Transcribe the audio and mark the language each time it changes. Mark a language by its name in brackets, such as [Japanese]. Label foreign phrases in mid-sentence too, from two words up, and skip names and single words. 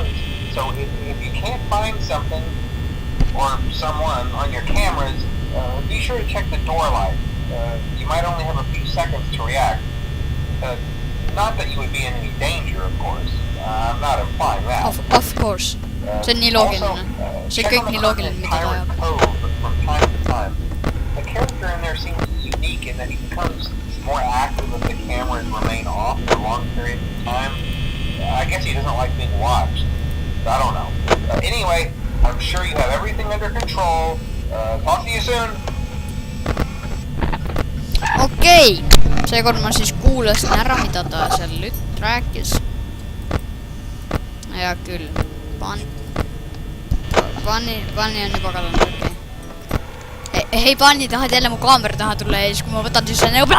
[English] So if you can't find something or someone on your cameras, be sure to check the door light. You might only have a few seconds to react. Not that you would be in any danger, of course. I'm not implying that. Of course. [Estonian] See on nii loogiline. See kõik nii loogiline, mida ta ajab. [English] From time to time. The character in there seems unique in that he becomes more active if the cameras remain off for long periods of time. I guess he doesn't like being watched. I don't know. Anyway, I'm sure you have everything under control. Talk to you soon. [Estonian] Okei. Seekord ma siis kuulasin ära, mida ta seal nüüd rääkis. Hea küll. Pani on juba kadunud, okei. Hei, Pani, tahad jälle mu kaamera taha tulla ja siis kui ma võtan siis see nagu...